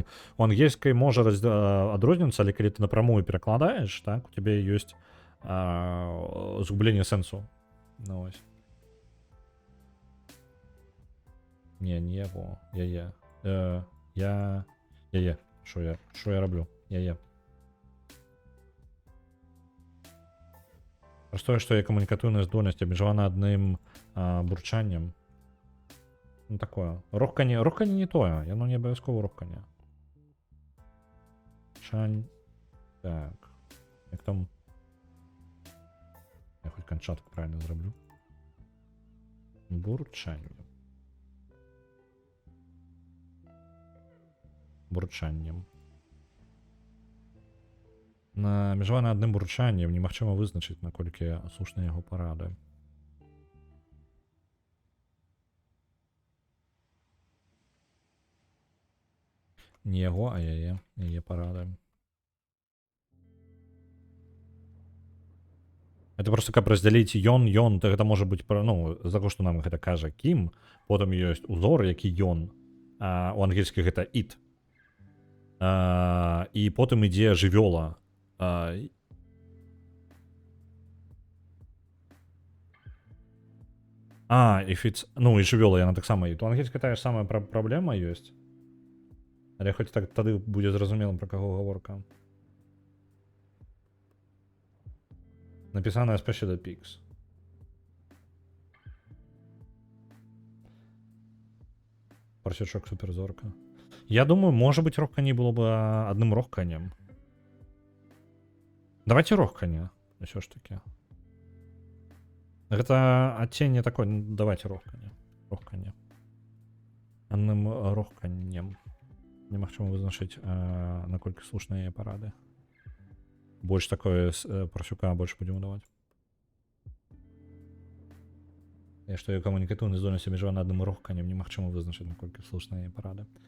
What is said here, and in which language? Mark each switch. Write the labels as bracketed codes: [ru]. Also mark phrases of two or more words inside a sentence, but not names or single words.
[be] У ангельскай можа адрознівацца, але калі ты напрамую перакладаеш, так, у цябе ёсць згубленне сэнсу. Ну, ось. Не яго. Яе. Яе. [uk] Що я роблю? [be] Яе. Простое, што я камунікатыўная здольнасць абмежавана адным бурчаннем. Ну, такое. Рохканне не тое. Яно не абавязкова рохканне. Чань. Так. Як там? [uk] Я хоч кончатку правильно зроблю. [be] Бурчання. Бурчанням. Межавана адным бурчаннем немагчыма вызначыць, наколькі слушна яго парады. Не яго, а яе парады. [ru] Это просто [be] каб раздзяліць ён, то гэта можа быць, ну, за то, што нам гэта кажа Кім, потым ёсць узор, які ён, у ангельскіх гэта it. І потым ідзе жывёла. [en] If it's... [be] Ну, і жывёла, яна таксама it. У ангельскай тая ж самая праблема ёсць. Але хоць так тады будзе зразумелым, пра каго гаворка. [ru] Написано Special Pics. [be] Парсячок суперзорка. [ru] Я думаю, может быть, рохканье было бы одним рохканьем. Давайте рохканье. Еще ж таки. Это оттенение такое. Давайте рохканье. Рохканье. Одним рохканьем. [be] Немагчыма вызначыць, наколькі слушныя парады. Больш такое парсюка больш будзем даваць. І што і камунікатыўнай здольнасці абмежавана адным рохканнем, немагчыма вызначыць, наколькі слушныя парады.